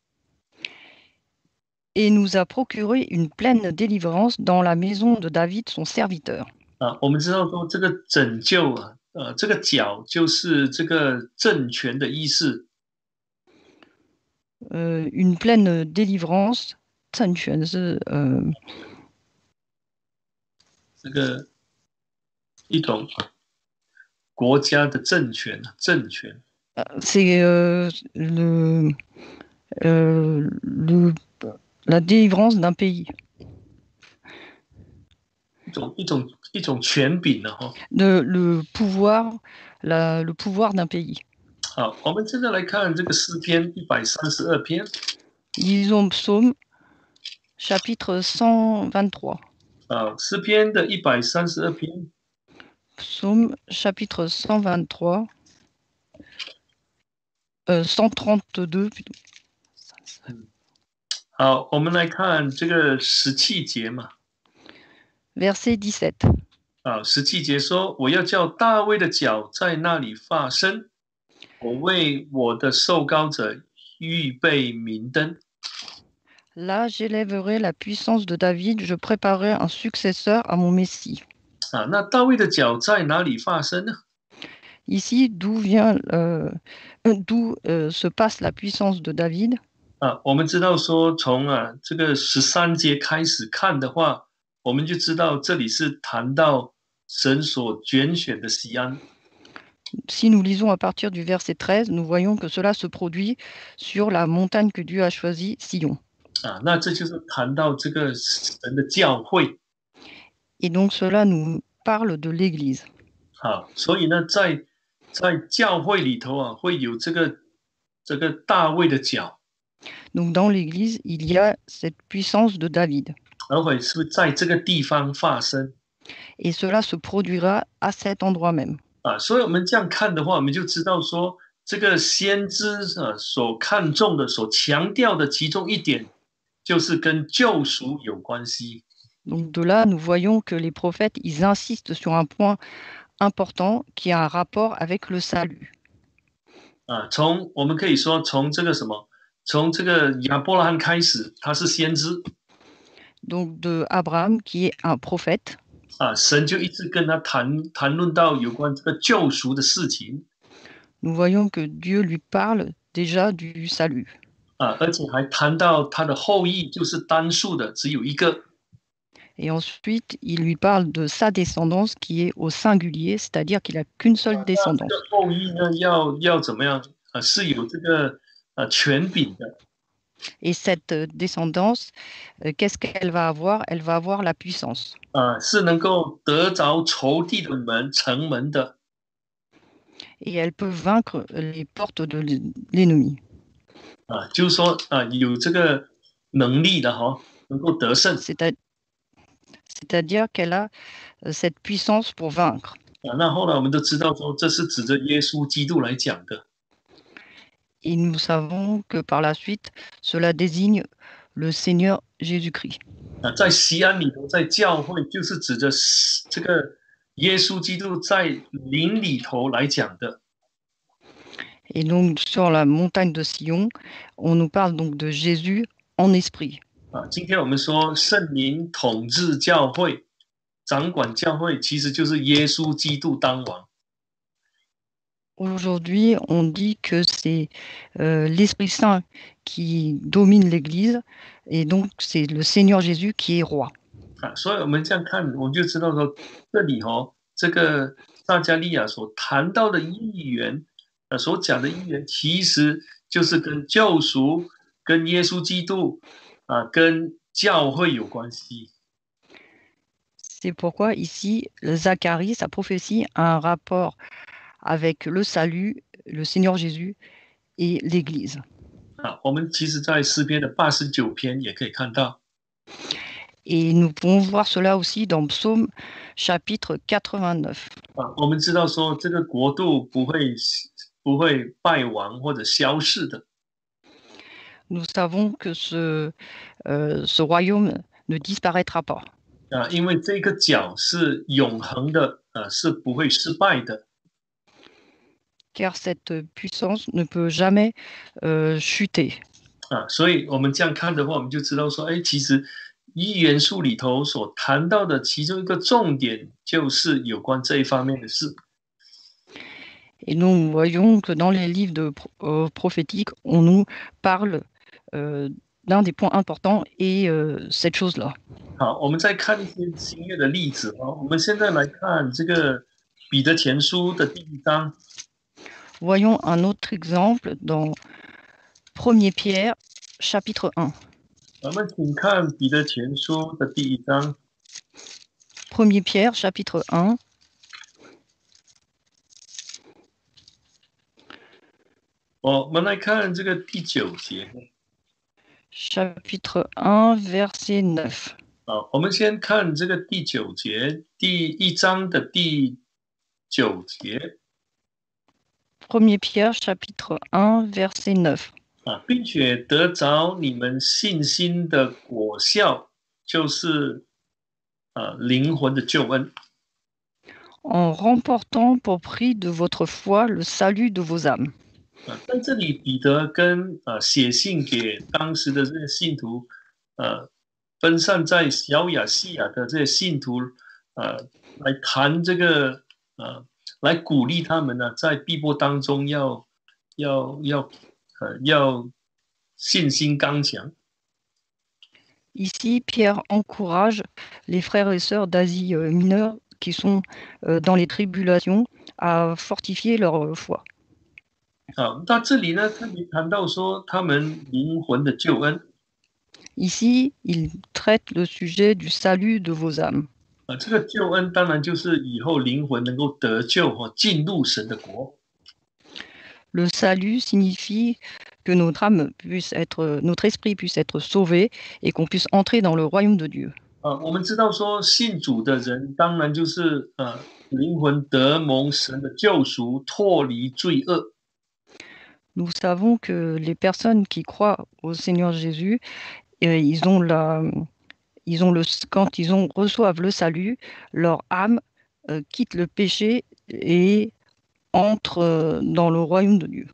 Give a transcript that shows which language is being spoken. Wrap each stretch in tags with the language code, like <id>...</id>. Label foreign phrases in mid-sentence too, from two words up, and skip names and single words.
<fr>Et nous a procuré une pleine délivrance dans la maison de David, son serviteur.</fr> <zh>我们知道说这个拯救这个脚就是这个政权的意思。</zh> <fr>Une pleine délivrance,</fr> <zh>政权是这个一种国家的政权，政权。</zh> <fr>c'est la délivrance d'un pays.</fr> <zh>一种权柄呢，哈。</zh> <fr>Le pouvoir, le pouvoir d'un pays.</fr> <zh>好，我们现在来看这个诗篇132篇。</zh> <fr>Lisons Psaume, chapitre 123.</fr> <zh>诗篇的132篇。</zh> <fr>Psaume, chapitre 123. 132 plutôt.</fr> <zh>好，我们来看这个17节嘛。</zh> <fr>Verset 17.</fr> <zh>17节说：“我要叫大卫的脚在那里发声，我为我的受膏者预备明灯。”</zh> <fr>Là, j'élèverai la puissance de David, je préparerai un successeur à mon Messie.</fr> <zh>那大卫的脚在哪里发声呢？</zh> <fr>Ici, d'où se passe la puissance de David?</fr> <zh>我们知道说，从这个13节开始看的话，我们就知道这里是谈到神所拣选的西安。</zh> <fr>Si nous lisons à partir du verset 13, nous voyons que cela se produit sur la montagne que Dieu a choisie, Sion.</fr> <zh>那这就是谈到这个神的教会。</zh> <fr>Et donc cela nous parle de l'Église.</fr> <zh>所以呢，在教会里头会有这个大卫的脚。</zh> <fr>Donc dans l'Église, il y a cette puissance de David.</fr> <zh>而会是在这个地方发生。</zh> <fr>Et cela se produira à cet endroit même.</fr> <zh>所以我们这样看的话，我们就知道说，这个先知所看重的、所强调的其中一点，就是跟救赎有关系。</zh> <fr>Donc de là, nous voyons que les prophètes, ils insistent sur un point important qui a un rapport avec le salut.</fr> <zh>我们可以说从这个什么，从这个亚伯拉罕开始，他是先知。</zh> <fr>Donc de Abraham, qui est un prophète.</fr> <zh>神就一直跟他谈论到有关这个救赎的事情。</zh> <fr>Nous voyons que Dieu lui parle déjà du salut.</fr> <zh>而且还谈到他的后裔就是单数的，只有一个。</zh> <fr>Et ensuite, il lui parle de sa descendance qui est au singulier, c'est-à-dire qu'il n'a qu'une seule descendance.</fr> <zh>这个后裔呢，要怎么样？是有这个权柄的。</zh> <fr>Et cette descendance, qu'est-ce qu'elle va avoir? Elle va avoir la puissance.</fr> <zh>是能够得着仇敌的城门的。</zh> <fr>Et elle peut vaincre les portes de l'ennemi.</fr> <zh>就是说有这个能力的能够得胜。</zh> <fr>C'est-à-dire qu'elle a cette puissance pour vaincre.</fr> <zh>那后来我们都知道说，这是指着耶稣基督来讲的。</zh> <fr>Et nous savons que par la suite, cela désigne le Seigneur Jésus-Christ.</fr> <zh>在西安里头，在教会就是指着这个耶稣基督在灵里头来讲的。</zh> <fr>Et donc sur la montagne de Sion, on nous parle donc de Jésus en esprit.</fr> <zh>今天我们说圣灵统治教会、掌管教会，其实就是耶稣基督当王。</zh> <fr>Aujourd'hui, on dit que c'est l'Esprit Saint qui domine l'Église, et donc c'est le Seigneur Jésus qui est roi.</fr> <zh>所以我们这样看，我们就知道说，这里这个撒迦利亚所谈到的预言，所讲的预言，其实就是跟救赎、跟耶稣基督跟教会有关系。</zh> <fr>C'est pourquoi ici, Zacharie, sa prophétie, a un rapport avec le salut, le Seigneur Jésus et l'Église.</fr> <zh>我们其实在诗篇的89篇也可以看到。</zh> <fr>Et nous pouvons voir cela aussi dans Psaume chapitre 89.</fr> <zh>我们知道说这个国度不会败亡或者消逝的。</zh> <fr>Nous savons que ce royaume ne disparaîtra pas.</fr> <zh>因为这个角是永恒的，是不会失败的。</zh> <fr>Car cette puissance ne peut jamais chuter.</fr> <zh>所以我们这样看的话，我们就知道说，其实一元素里头所谈到的其中一个重点，就是有关这一方面的事。</zh> <fr>Et nous voyons que dans les livres prophétiques, on nous parle d'un des points importants et cette chose-là.</fr> <zh>好，我们再看一些新约的例子。我们现在来看这个彼得前书的第1章。</zh> <fr>Voyons un autre exemple dans 1 Pierre, chapitre 1.</fr> <zh>我们请看彼得前书的第1章。</zh> <fr>1 Pierre, chapitre 1.</fr> <zh>我们来看这个第9节。</zh> <fr>Chapitre 1, verset 9.</fr> <zh>我们先看这个第9节，第1章的第9节。</zh> <fr>1 Pierre, chapitre 1, verset 9.</fr> <zh>并且得着你们信心的果效，就是灵魂的救恩。</zh> <fr>En remportant pour prix de votre foi le salut de vos âmes.</fr> <zh>在这里，彼得跟写信给当时的这些信徒，分散在小亚细亚的这些信徒，来谈这个，来鼓励他们呢，在逼迫当中要信心刚强。</zh> <fr>Ici, Pierre encourage les frères et sœurs d'Asie mineure qui sont dans les tribulations à fortifier leur foi.</fr> <zh>那这里呢，特别谈到说他们灵魂的救恩。</zh> <fr>Ici, il traite le sujet du salut de vos âmes.</fr> <zh>这个救恩当然就是以后灵魂能够得救进入神的国。</zh> <fr>Le salut signifie que notre âme puisse être, notre esprit puisse être sauvé et qu'on puisse entrer dans le royaume de Dieu.</fr> <zh>我们知道说信主的人，当然就是灵魂得蒙神的救赎，脱离罪恶。</zh> <fr>Nous savons que les personnes qui croient au Seigneur Jésus, quand ils reçoivent le salut, leur âme quitte le péché et entre dans le royaume de Dieu.</fr>